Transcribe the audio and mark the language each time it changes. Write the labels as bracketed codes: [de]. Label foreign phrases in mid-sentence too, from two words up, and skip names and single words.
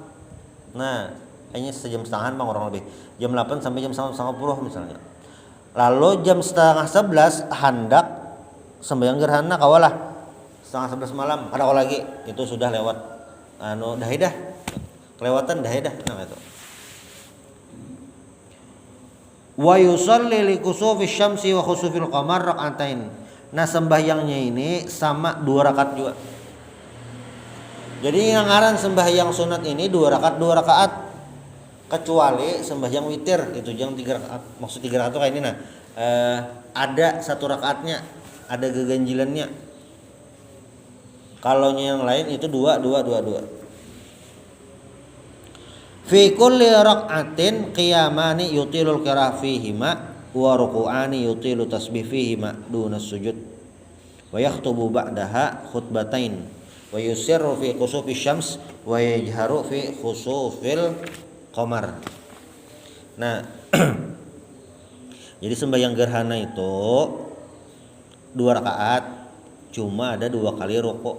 [id] Nah, hanya sejam setengah bang orang lebih. Jam 8 sampai jam 9.30 misalnya. Lalu jam setengah 11 hendak sembahyang gerhana kawalah setengah 11 malam. Ada lagi itu sudah lewat dah kelewatan dah. Nah itu. [ar] ويصلي لكسوف الشمس وخسوف القمر ركعتين. [id] Nah sembahyangnya ini sama 2 rakaat juga. Jadi yang ngaran sembahyang sunat ini 2 rakaat. Kecuali sembahyang witir itu yang 3 rakaat. Maksud 3 rakaat itu kayak ini nah. Ada 1 rakaatnya, ada geganjilannya. Kalau yang lain itu 2. [ar] في كل ركعة قيامان يطيل القراءة فيهما وركوعان يطيل التسبيح فيهما دون السجود. ويخطب بعدها خطبتين ويسر في خسوف الشمس ويجهر في خسوف القمر. [id] Nah, jadi sembahyang gerhana itu 2 rakaat, cuma ada 2 kali rukuk.